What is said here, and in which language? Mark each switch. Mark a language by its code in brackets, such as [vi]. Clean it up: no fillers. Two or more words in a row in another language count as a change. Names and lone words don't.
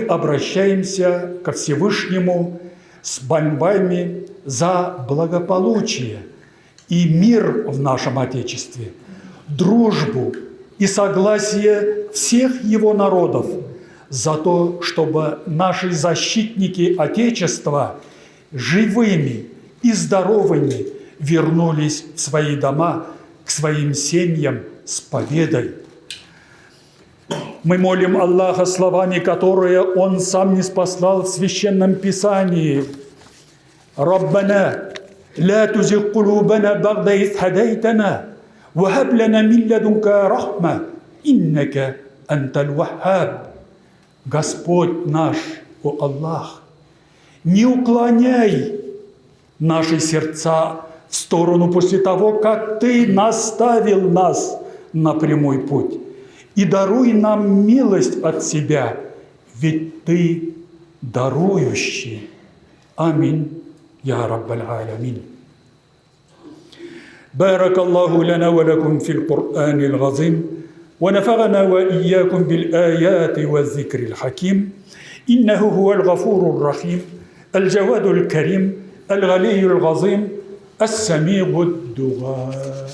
[ru] обращаемся ко Всевышнему с мольбами за благополучие и мир в нашем Отечестве, дружбу и согласие всех его народов, за то, чтобы наши защитники Отечества живыми и здоровыми вернулись в свои дома, к своим семьям с победой. Мы молим Аллаха словами, которые Он сам ниспослал в Священном Писании. [ar] «ربنا لا تزغ قلوبنا بعد إذ هديتنا وهب لنا من لدنك رحمة إنك أنت الوهاب». [ru] Господь наш, о Аллах, не уклоняй наши сердца в сторону после того, как Ты наставил нас на прямой путь. И даруй нам милость от Себя, ведь Ты дарующий. [ar] آمين يا رب العالمين. بارك الله لنا ولكم في القرآن العظيم ونفعنا وإياكم بالآيات والذكر الحكيم إنه هو الغفور الرحيم الجواد الكريم الغني العظيم السميع الدعاء.